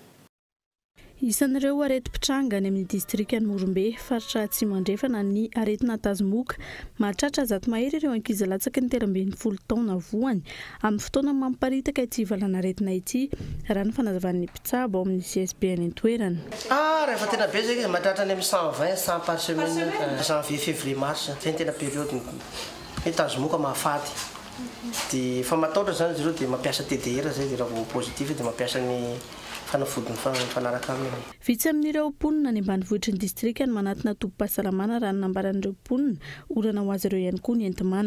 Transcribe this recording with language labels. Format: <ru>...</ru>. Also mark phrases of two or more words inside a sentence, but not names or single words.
<mg>Isan'ireo areti-pitranga any amin'ny distriktan'ny Morambe faritra atsimo andrefana ny aretina Tazomoka mahatratra zato mahery ireo ankizy latsaky ny teram-ben'ny 10 taona voany amin'ny fotoana mamparitaka ity valana aretina ity raha ny fanazavan'ny mpitsabo ao amin'ny CSB any an-toerana. Rehefa tena be zay mahatratra any amin'ny 120</mg> <fr>par semaine janvier février mars</fr> <mg>zay tena période ny Tazomoka mahafaty. Dia fa mataotra zany izy ireo dia mampiasa TDR zay dia raha positif dia mampiasa ny fanafodiny fanaraka aminy. Vitsy amin'ireo mponina ny ambanivohitry ny distrikany manatina tobim-pahasalamana raha ny nambaran'ireo mponina orana ho azy ireo ihany koa ny enti-manana.</mg>